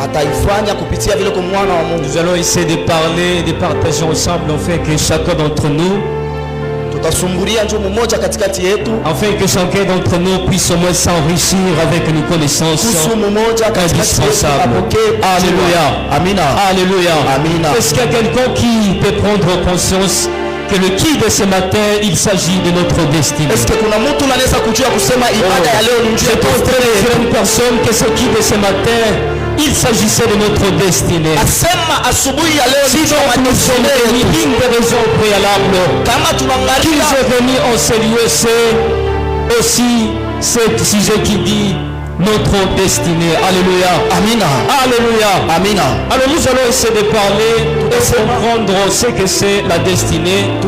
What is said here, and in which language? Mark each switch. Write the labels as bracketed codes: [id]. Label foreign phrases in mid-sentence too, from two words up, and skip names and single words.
[fr] Nous allons essayer de parler et de partager ensemble afin que chacun d'entre nous, afin que chacun d'entre nous puisse au moins s'enrichir avec une connaissance indispensable. Alléluia. Amina. Alléluia. Amina. Est-ce qu'il y a quelqu'un qui peut prendre conscience que le qui de ce matin, il s'agit de notre destinée? Est-ce que [sw] kuna mtu anaweza kujua kusema ibada ya leo ni njia [fr] je pense dire une personne que ce qui de ce matin, il s'agissait de notre destinée. [sw] Asema asubuhi ya leo [fr] si donc nous sommes réunis, une des raisons préalables qu'ils aient remis en ce lieu, c'est aussi ce sujet qui dit notre destinée. Alléluia. Amina. Alléluia. Amina. Alors nous allons essayer de parler et comprendre ce que c'est la destinée.